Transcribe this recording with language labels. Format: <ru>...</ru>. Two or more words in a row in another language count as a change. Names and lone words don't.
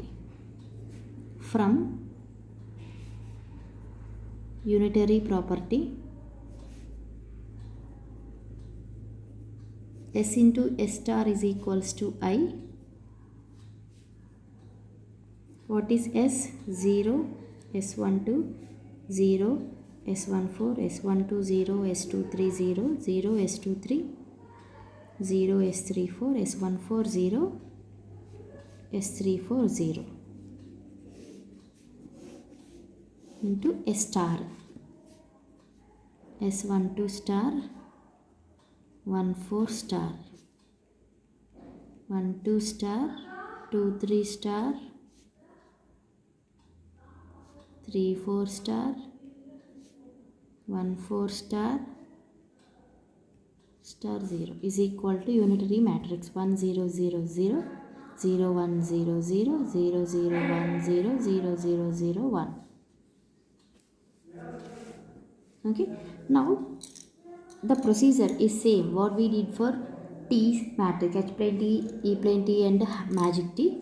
<en>From unitary property, S into S star is equals to I. What is S? 0, S12, 0, S14, S12, 0, S23, 0, 0, S23, 0, S34, S14, 0, S34, 0 into S star. S12 star, 14 star, 12 star, 23 star, 34 star, 14 star, star 0 is equal to unitary matrix 1 0 0 0 0 1 0 0 0 0 1 0 0 0 0 1. Okay. Now the procedure is same what we did for T matrix, H plane T, E plane T and magic T.</en>